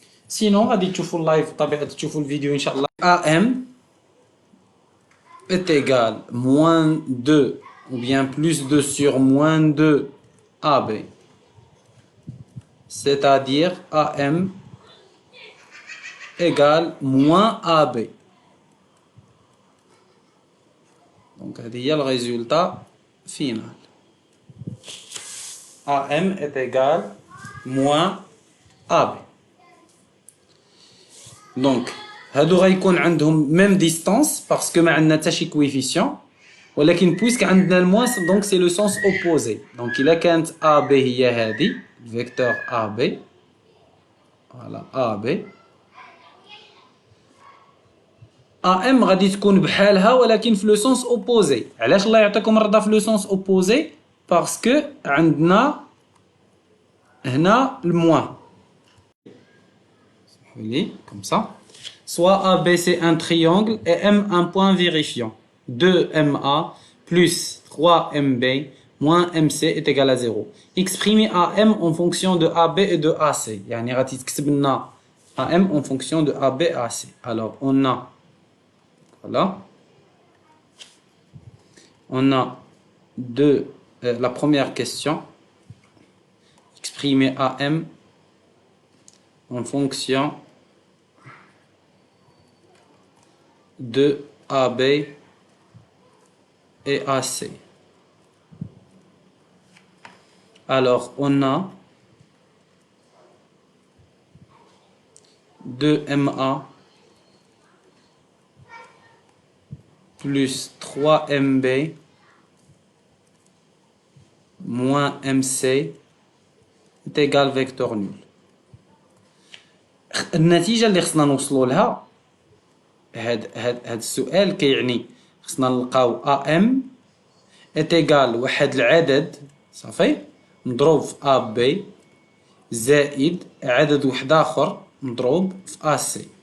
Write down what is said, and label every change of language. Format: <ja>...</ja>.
<fr>Sinon</fr> <ar>غادي تشوفوا اللايف بطبيعة تشوفوا الفيديو ان شاء الله.</ar> <fr>AM est égal moins 2 ou bien plus 2 sur moins 2 AB. C'est-à-dire AM égale moins AB. Donc il y a le résultat final. AM est égal moins AB. Donc</fr> <ar>هادو غيكون عندهم</ar> <fr>même distance parce que</fr> <ar>ما عندنا حتى شي</ar> <fr>coefficient</fr> <ar>ولكن</ar> <fr>puisque</fr> <ar>عندنا الموان</ar> <fr>donc c'est le sens opposé. Donc</fr> <ar>إلا كانت AB هي هذه vecteur AB voilà AB AM غادي تكون بحالها ولكن في لو سونس اوبوزي. علاش الله يعطيكم الرضا في لو سونس اوبوزي؟ باسكو عندنا هنا الموان. سمحوا لي</ar> <fr>comme ça. Soit AB c'est un triangle et M un point vérifiant. 2MA plus 3MB moins MC est égal à 0. Exprimer AM en fonction de AB et de AC.</fr> <ar>يعني غادي تكتب لنا</ar> <fr>AM en fonction de AB et AC. Alors on a voilà. On a la première question. Exprimer AM en fonction de AB et AC. Alors, on a 2MA plus 3MB moins MC est égal vecteur nul.</fr> <ar>النتيجة اللي خصنا نوصلوا لها هاد السؤال كيعني خصنا نلقاو AM</ar> <fr>est égal</fr> <ar>واحد العدد صافي مضروب في AB زائد عدد واحد آخر مضروب في AC.</ar>